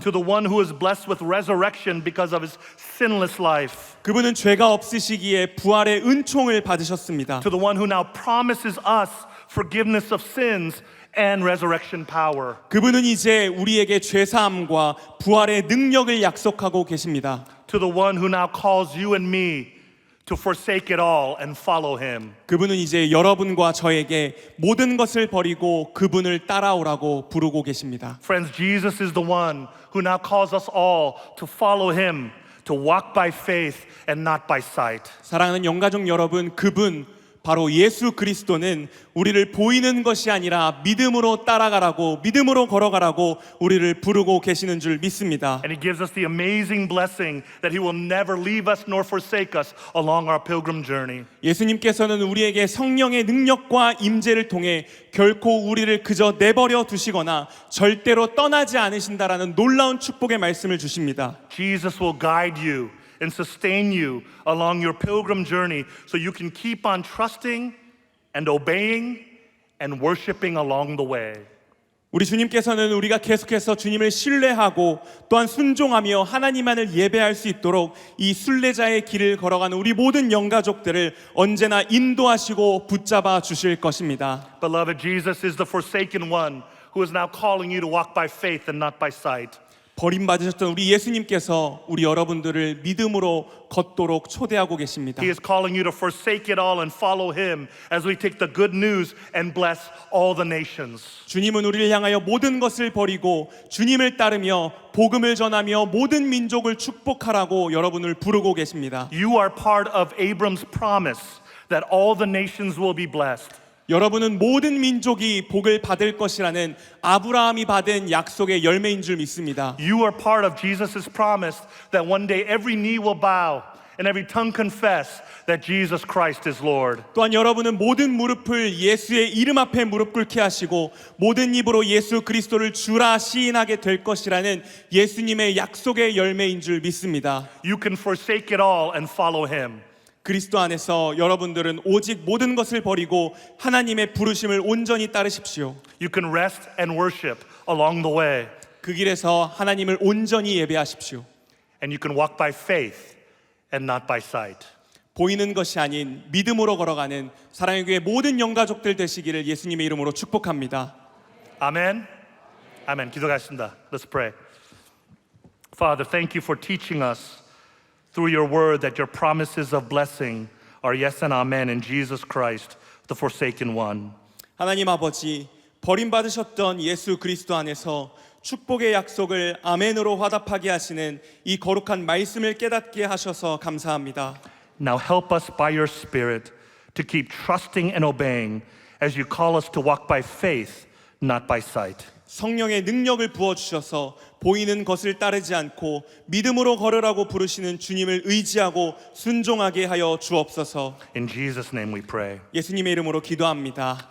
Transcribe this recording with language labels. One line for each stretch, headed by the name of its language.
English: To the one who is blessed with resurrection because of his sinless life.
Korean: 그분은 죄가 없으시기에 부활의 은총을 받으셨습니다.
English: To the one who now promises us forgiveness of sins and resurrection power.
Korean: 그분은 이제 우리에게 죄사함과 부활의 능력을 약속하고 계십니다.
English: To the one who now calls you and me to forsake it all and follow him.
Korean: 그분은 이제 여러분과 저에게 모든 것을 버리고 그분을 따라오라고 부르고 계십니다.
English: Friends, Jesus is the one who now calls us all to follow him, to walk by faith and not by sight.
Korean: 사랑하는 영가족 여러분, 그분 바로 예수 그리스도는 우리를 보이는 것이 아니라 믿음으로 따라가라고, 믿음으로 걸어가라고 우리를 부르고 계시는 줄 믿습니다.
English: And he gives us the amazing blessing that he will never leave us nor forsake us along our pilgrim journey.
Korean: 예수님께서는 우리에게 성령의 능력과 임재를 통해 결코 우리를 그저 내버려 두시거나 절대로 떠나지 않으신다라는 놀라운 축복의 말씀을 주십니다.
English: Jesus will guide you and sustain you along your pilgrim journey so you can keep on trusting and obeying and worshiping along the way.
Korean: 우리 주님께서는 우리가 계속해서 주님을 신뢰하고 또한 순종하며 하나님만을 예배할 수 있도록 이 순례자의 길을 걸어가는 우리 모든 영가족들을 언제나 인도하시고 붙잡아 주실 것입니다.
English: Beloved, Jesus is the forsaken one who is now calling you to walk by faith and not by sight.
Korean: 버림받으셨던 우리 예수님께서 우리 여러분들을 믿음으로 걷도록 초대하고 계십니다.
English: He is calling you to forsake it all and follow him as we take the good news and bless all the nations.
Korean: 주님은 우리를 향하여 모든 것을 버리고 주님을 따르며 복음을 전하며 모든 민족을 축복하라고 여러분을 부르고 계십니다.
English: You are part of Abram's promise that all the nations will be blessed.
Korean: 여러분은 모든 민족이 복을 받을 것이라는 아브라함이 받은 약속의 열매인 줄 믿습니다.
English: You are part of Jesus' promise that one day every knee will bow and every tongue confess that Jesus Christ is Lord.
Korean: 또한 여러분은 모든 무릎을 예수의 이름 앞에 무릎 꿇게 하시고 모든 입으로 예수 그리스도를 주라 시인하게 될 것이라는 예수님의 약속의 열매인 줄 믿습니다.
English: You can forsake it all and follow him.
Korean: 그리스도 안에서 여러분들은 오직 모든 것을 버리고 하나님의 부르심을 온전히 따르십시오.
English: You can rest and worship along the way.
Korean: 그 길에서 하나님을 온전히 예배하십시오.
English: And you can walk by faith and not by sight.
Korean: 보이는 것이 아닌 믿음으로 걸어가는 사랑의 교회 모든 영가족들 되시기를 예수님의 이름으로 축복합니다.
English: Amen. Amen.
Korean: 기도하겠습니다.
English: Let's pray. Father, thank you for teaching us through your word that your promises of blessing are yes and amen in Jesus Christ, the forsaken one.
Korean: 하나님 아버지, 버림받으셨던 예수 그리스도 안에서 축복의 약속을 아멘으로 화답하게 하시는 이 거룩한 말씀을 깨닫게 하셔서 감사합니다.
English: Now help us by your Spirit to keep trusting and obeying as you call us to walk by faith, not by sight.
Korean: 성령의 능력을 부어주셔서 보이는 것을 따르지 않고 믿음으로 걸으라고 부르시는 주님을 의지하고 순종하게 하여 주옵소서.
English: In Jesus' name we pray.
Korean: 예수님의 이름으로 기도합니다.